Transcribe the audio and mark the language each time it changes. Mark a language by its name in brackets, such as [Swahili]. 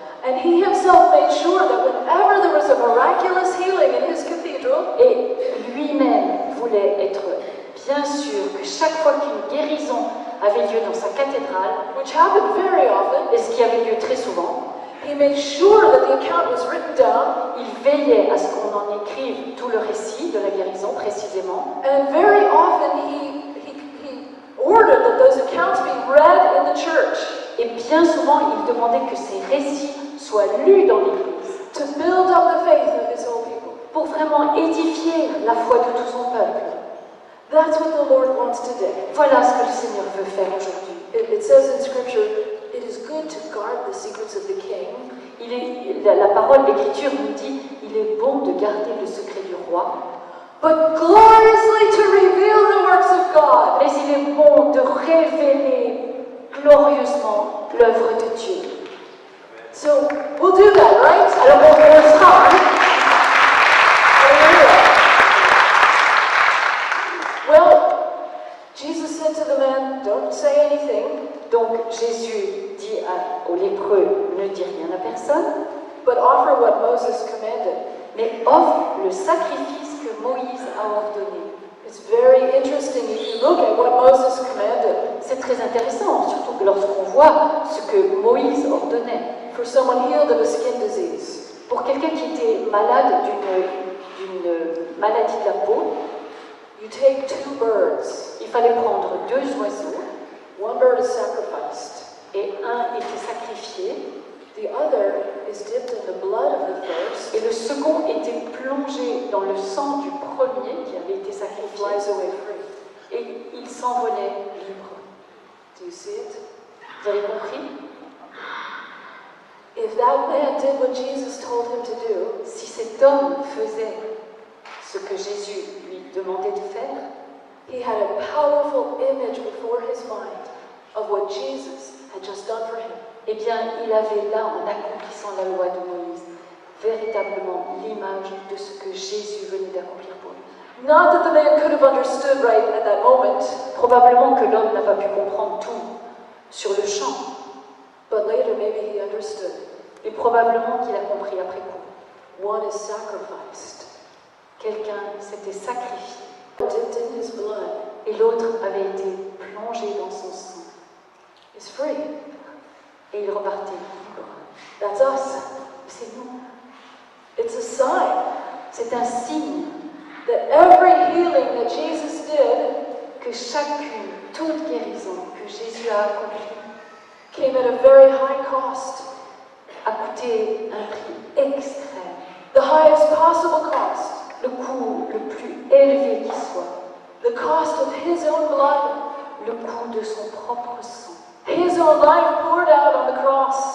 [English] And he himself made sure that whenever there was a miraculous healing in his cathedral, [French] Et lui-même voulait être bien sûr que chaque fois qu'une guérison avait lieu dans sa cathédrale, [English] which happened very often, [French] et ce qui avait lieu très souvent, [English] he made sure that the account was written down, [French] il veillait à ce qu'on en écrive tout le récit de la guérison précisément. [English] and very often he ordered that those accounts be read in the church [French] Et bien souvent, il demandait que ces récits soient lus dans l'Église [English] to build up the faith of his whole [French] pour vraiment édifier la foi de tout son peuple. [English] That's what the Lord wants today. [French] Voilà ce que le Seigneur veut faire aujourd'hui. [English] It says in Scripture, it is good to guard the secrets of the king. [French] La parole d'Écriture nous dit, il est bon de garder le secret du roi, [English] But gloriously to reveal the works of God. [French] mais il est bon de révéler glorieusement l'œuvre de Dieu. [English] So we'll do that, right? [French] Alors on le fera, hein? [English] Hallelujah. Well, Jesus said to the man, don't say anything, [French] Donc Jésus dit aux lépreux, ne dis rien à personne, [English] but offer what Moses commanded. [French] mais offre le sacrifice que Moïse a ordonné. [English] It's very interesting if you look at what Moses commanded. [French] C'est très intéressant, surtout que lorsqu'on voit ce que Moïse ordonnait. [English] For someone healed of a skin disease, [French] Pour quelqu'un qui était malade d'une maladie de la peau, [English] you take 2 birds. [French] il fallait prendre 2 oiseaux, [English] One bird is sacrificed. [French] et un était sacrifié, [English] The other is dipped in the blood of the first. [French] et le second était plongé dans le sang du premier qui avait été [English] It [French] sacrifié, [English] flies away free. [French] et il s'envolait libre. [English] Do you see it? [French] Vous avez compris? [English] If that man did what Jesus told him to do, [French] Si cet homme faisait ce que Jésus lui demandait de faire, [English] he had a powerful image before his mind of what Jesus had just done for him. [French] eh bien, il avait là, en accomplissant la loi de Moïse, véritablement l'image de ce que Jésus venait d'accomplir pour lui. [English] Not that the man could have understood right at that moment, [French] Probablement que l'homme n'a pas pu comprendre tout sur le champ, [English] but later maybe he understood. [French] mais probablement qu'il a compris après coup. [English] One is sacrificed, [French] Quelqu'un s'était sacrifié, [English] dipped in his blood, [French] et l'autre avait été plongé dans son sang, [English] is free. [French] et il repartait libre. [English] That's us. [French] C'est nous. [English] It's a sign [French] C'est un signe [English] that every healing that Jesus did [French] que chacune, toute guérison que Jésus a accomplie, [English] came at a very high cost. [French] a coûté un prix extrême, [English] The highest possible cost. [French] le coût le plus élevé qui soit, [English] The cost of his own blood. [French] le coût de son propre sang, [English] His own life poured out on the cross.